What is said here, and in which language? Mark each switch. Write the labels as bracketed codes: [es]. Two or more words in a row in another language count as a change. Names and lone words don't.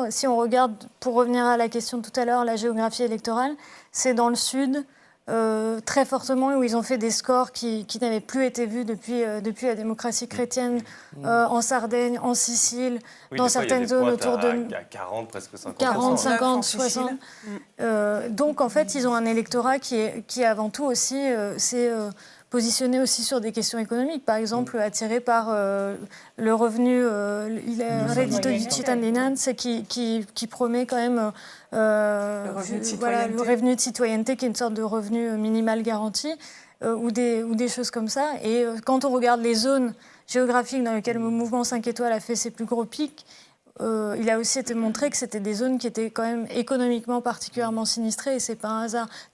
[fr] Si on regarde, pour revenir à la question de tout à l'heure, la géographie électorale, c'est dans le sud, très fortement, où ils ont fait des scores qui n'avaient plus été vus depuis la démocratie chrétienne, en Sardaigne, en Sicile, dans certaines zones autour de... Il y a 40, presque 50%. 40, 50, 60. Donc, en fait, ils ont un électorat qui avant tout aussi, s'est positionné aussi sur des questions économiques. Par exemple, attiré par le revenu, le [it] reddito di cittadinanza, [fr] qui promet quand même le revenu de citoyenneté, qui est une sorte de revenu minimal garanti, ou des choses comme ça. Et quand on regarde les zones géographiques dans lesquelles le mouvement 5 étoiles a fait ses plus gros pics, il a aussi été montré que c'était des zones qui étaient quand même économiquement particulièrement sinistrées, et c'est pas un hasard.